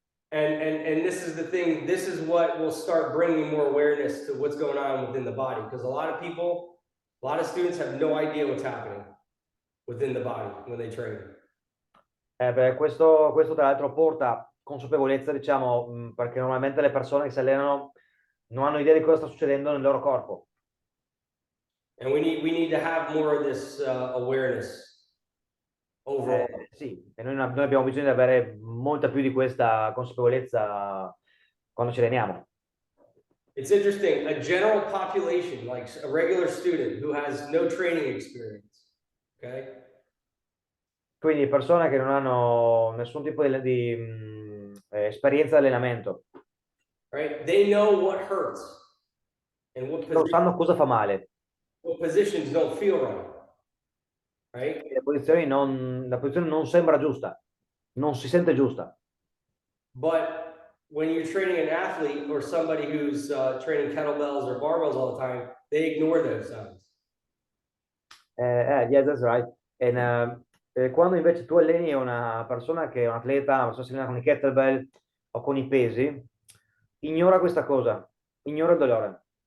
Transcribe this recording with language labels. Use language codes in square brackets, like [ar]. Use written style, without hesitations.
[en] And this is the thing, this is what will start bringing more awareness to what's going on within the body. Because a lot of students have no idea what's happening within the body when they train. [it] Questo tra l'altro porta consapevolezza, diciamo, perché normalmente le persone che si allenano non hanno idea di cosa sta succedendo nel loro corpo. [en] And we need to have more of this awareness overall. [it] Sì, e noi abbiamo bisogno di avere molta più di questa consapevolezza quando ci alleniamo. [en] It's interesting, a general population, like a regular student who has no training experience, okay? [it] Quindi persone che non hanno nessun tipo di esperienza di allenamento, [en] Right? They know what hurts and [it] non sanno cosa fa male. [en] what positions don't feel right. Right? [it] La posizione non sembra giusta, non si sente giusta. [en] But when you're training an athlete or somebody who's training kettlebells or barbells all the time, they ignore those signs. Yeah, that's right. [it] Quando invece tu alleni una persona che è un atleta, una persona che si allena con i kettlebell o con i pesi, ignora questa cosa, ignora il dolore.